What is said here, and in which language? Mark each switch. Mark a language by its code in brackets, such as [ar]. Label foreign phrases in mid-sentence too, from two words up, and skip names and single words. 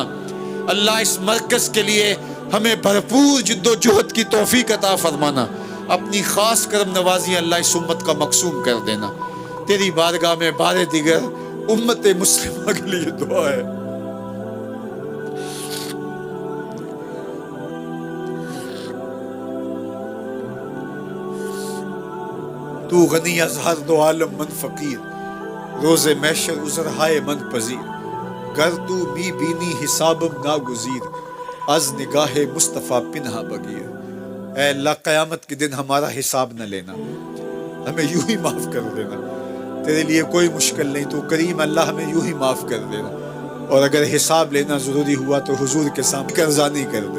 [ur] اللہ اس مرکز کے لیے ہمیں بھرپور جد و جہد کی توفیق عطا فرمانا، اپنی خاص کرم نوازی اللہ اس امت کا مقصوم کر دینا۔ تیری بارگاہ میں بار دیگر امت مسلمہ کے لیے دعا ہے۔ [fa] تو غنی از ہر دو عالم من فقیر، روز محشر عذر ہائے من پذیر، گر تو می بینی حسابم ناگزیر، از نگاہ مصطفیٰ پنہا بگیر۔ [ur] اے اللہ قیامت کے دن ہمارا حساب نہ لینا، ہمیں یوں ہی معاف کر دینا، تیرے لیے کوئی مشکل نہیں، تو کریم اللہ ہمیں یوں ہی معاف کر دینا، اور اگر حساب لینا ضروری ہوا تو حضور کے سامنے قرضانی کر دے۔